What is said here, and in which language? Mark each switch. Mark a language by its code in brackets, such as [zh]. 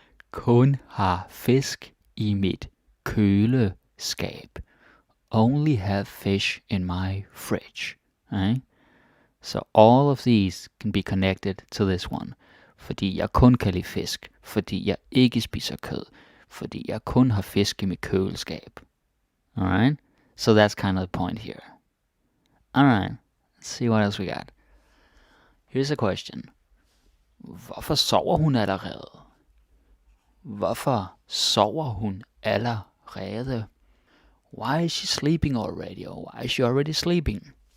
[da] Kun har fisk i mit køleskab. [en] Only have fish in my fridge. Right? So all of these can be connected to this one. [da] Fordi jeg kun kan lide fisk. Fordi jeg ikke spiser kød. Fordi jeg kun har fisk i mit køleskab. [en] Alright? So that's kind of the point here. Alright. Let's see what else we got. Here's a question. [da] Hvorfor sover hun allerede? Hvorfor sover hun allerede? [en] Why is she sleeping already? Or why is she already sleeping?